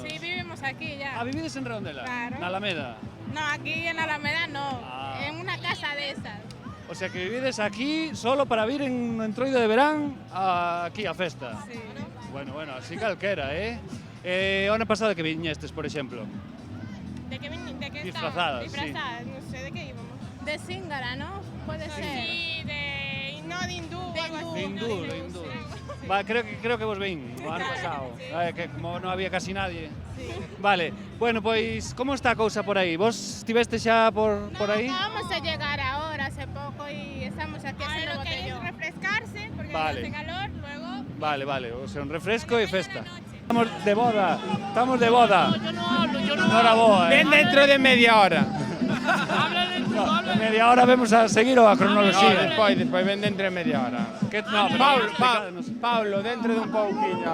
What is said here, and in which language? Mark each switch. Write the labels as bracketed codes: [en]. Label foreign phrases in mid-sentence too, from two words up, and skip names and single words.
[es] Sí, vivimos aquí ya. [gl] Ah, vivides en Redondela? Claro. Na Alameda? [es] No, aquí en Alameda no. Ah. En una casa de esas. [gl] O sea que vivides aquí solo para vir en entroido de verán aquí a festa. [es] Sí. [gl] Bueno, así calquera, o ano pasado que viñestes, por exemplo? [es] ¿De qué Disfrazadas, Disfrazadas, no sé de qué íbamos. De Zingara, ¿no? Puede ser. Sí, no, de hindú. De hindú. Va, [gl] creo que vos vin o ano pasado. Que como non había casi nadie. Vale, bueno, pois, como está a cousa por aí? Vos estiveste xa por aí? [es] Vamos a llegar ahora, hace poco, y estamos aquí haciendo botellón. Lo que es refrescarse, porque Vale. hace calor, luego... [gl] Vale, o sea, un refresco e festa. Estamos de boda. [es] Yo no hablo. [gl] Noraboa, Ven dentro de media hora. Media hora vemos a seguir ou a cronoloxía? Despois ven dentro de media hora. Que, no, pero Pablo, dentro de un pouquiño.